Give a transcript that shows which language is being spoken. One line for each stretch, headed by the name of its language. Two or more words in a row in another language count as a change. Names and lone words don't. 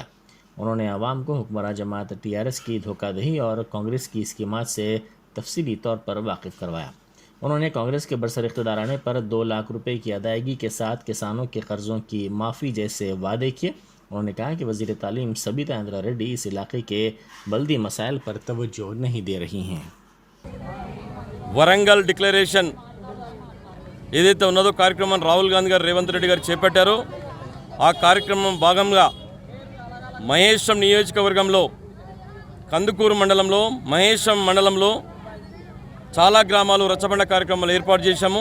Urdu: انہوں نے عوام کو حکمراں جماعت TRS کی دھوکہ دہی اور کانگریس کی اسکیمات سے تفصیلی طور پر واقف کروایا۔ انہوں نے کانگریس کے برسر اقتدار آنے پر 2 لاکھ روپے کی ادائیگی کے ساتھ کسانوں کے قرضوں کی معافی جیسے وعدے کیے۔ انہوں نے کہا کہ وزیر تعلیم سبیتا اندرا ریڈی اس علاقے کے بلدی مسائل پر توجہ نہیں دے رہی ہیں.
Telugu: వరంగల్ డిక్లరేషన్ ఏదైతే ఉన్నదో కార్యక్రమం రాహుల్ గాంధీ గారు రేవంత్ రెడ్డి గారు చేపట్టారో ఆ కార్యక్రమం భాగంగా మహేశం నియోజకవర్గంలో కందుకూరు మండలంలో మహేశం మండలంలో చాలా గ్రామాలు రచ్చబండ కార్యక్రమాలు ఏర్పాటు చేశాము.